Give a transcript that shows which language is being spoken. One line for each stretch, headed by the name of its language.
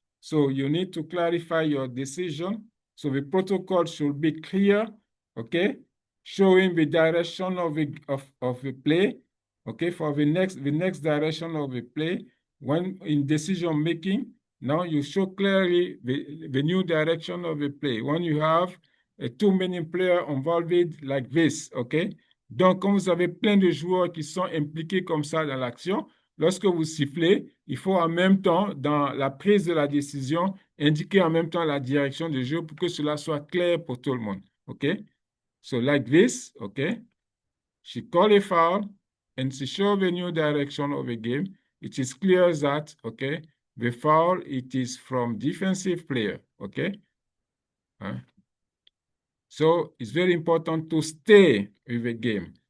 English: So you need to clarify your decision. So the protocol should be clear, okay, showing the direction of the play, okay, for the next direction of the play. When in decision making, now you show clearly the new direction of the play. When you have too many players involved like this, okay?
French: Donc, quand vous avez plein de joueurs qui sont impliqués comme ça dans l'action, lorsque vous sifflez, il faut en même temps, dans la prise de la décision, indiquer en même temps la direction du jeu pour que cela soit clair pour tout le monde.
English: OK? So like this, OK? She call a foul and she show the new direction of the game. It is clear that, OK, the foul, it is from defensive player. OK? Hein? So it's very important to stay with the game.